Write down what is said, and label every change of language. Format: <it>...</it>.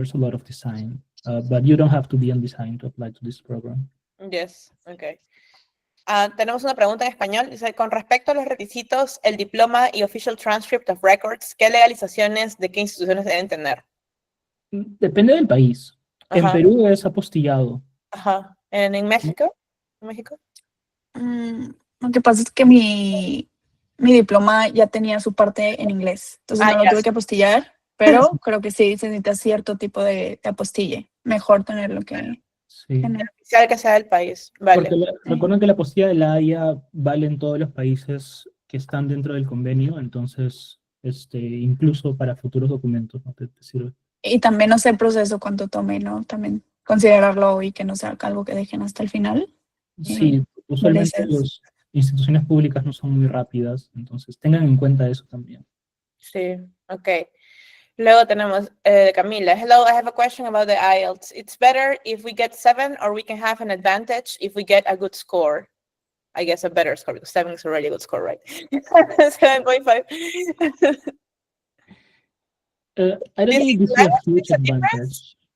<en>There's a lot of design, but you don't have to be in design to apply to this program. yes, okay.</en> <es>Tenemos una pregunta en español. Dice, con respecto a los requisitos, el diploma y</es> <en>official transcript of records,</en> <es>¿qué legalizaciones de qué instituciones deben tener? Depende del país. En Ajá. Perú es apostillado. Ajá. ¿En México? ¿En México? Lo que pasa es que mi diploma ya tenía su parte en inglés, entonces no lo ya. tuve que apostillar, pero creo que sí se necesita cierto tipo de apostille. Mejor tenerlo que Sí. tener. Oficial que sea del país. Vale. Porque recuerden que la apostilla de la Haya vale en todos los países que están dentro del convenio, entonces incluso para futuros documentos no te sirve. Y también no sé el proceso cuánto tome, ¿no? También considerarlo y que no sea algo que dejen hasta el final. Sí, usualmente veces. las instituciones públicas no son muy rápidas, entonces tengan en cuenta eso también. Sí, ok. Luego tenemos Camila.</es> <en>Hello, I have a question about the IELTS. It's better if we get 7 or we can have an advantage if we get a good score. I guess a better score because 7 is already a good score, right? 7.5. I don't think this is a huge advantage.</en>